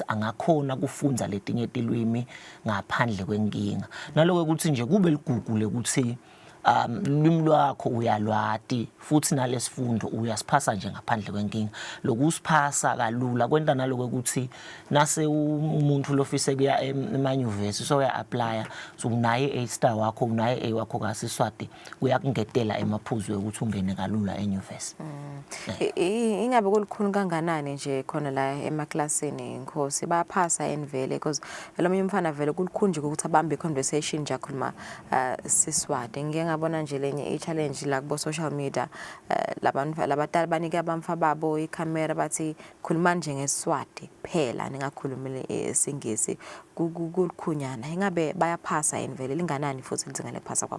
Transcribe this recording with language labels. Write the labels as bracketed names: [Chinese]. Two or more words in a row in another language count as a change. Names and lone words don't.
[Swati] angakhona kufunza letinye tilwimi ngaphandle kwenkinga naloko ukuthi nje kube ligugu lekuthi lulwimi lwakho uyalwati futhi nalesifundo uyasiphasa nje ngaphandle kwenkinga lokusiphasa kalula kwenta naloko ukuthi nase umuntu lofise kuya emanyuvesi so uya apply so unaye A-star wakho unaye A wakho kaSiswati uyakungetela emaphuzweni ukuthi ungene kalula enyuvesi ingabe kulikhulu kanganani nje khona la emaklasini inkosi bayaphasa envele because lomunye umfana vele kulikhunje ukuthi abambe conversation nje akhuluma Siswati ngiyabona nje lenye i-challenge la kubo [English] social media [Swati] labantu labadala banika abamfa babo i-camera bathi khuluma nje ngeSiswati phela ningakhulumile isingisi kulikhunyana ingabe bayaphasa envele linganani futhi lizingale kuphasa kwabo